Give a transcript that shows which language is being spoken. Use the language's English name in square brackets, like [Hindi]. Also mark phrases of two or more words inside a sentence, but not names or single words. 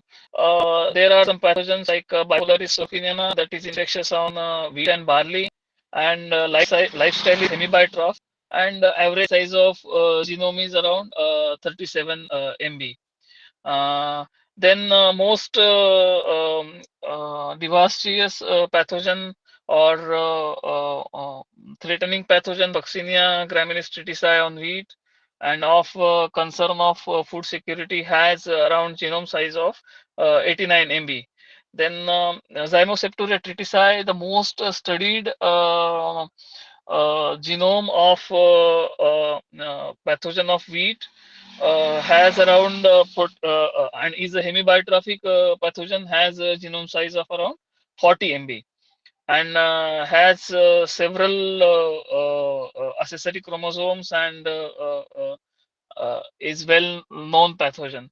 [English] there are some pathogens like Bipolaris sophiana that is infectious on wheat and barley, and lifestyle is hemibitroph, and average size of genome is around 37 MB. Uh, then most devastating pathogen or threatening pathogen Vaccinia graminis tritici on wheat and of concern of food security has around genome size of 89 MB. Then Zymoseptoria tritici, the most studied genome of pathogen of wheat has around and is a hemibitrophic pathogen has a genome size of around 40 MB and has several accessory chromosomes and is well known pathogen.